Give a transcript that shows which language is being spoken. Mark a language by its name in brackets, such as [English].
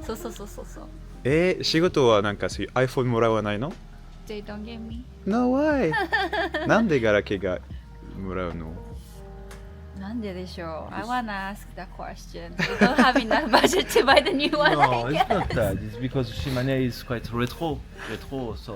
[Japanese] そうそうそうそうそう。仕事はなんかそういう iPhone もらわないの [English] They don't get me. No way! [Japanese] なんでガラケーがもらうのなんででしょう [English] I wanna ask that question. We don't have enough budget to buy the new one. No, it's not that. It's because Shimane is quite retro, so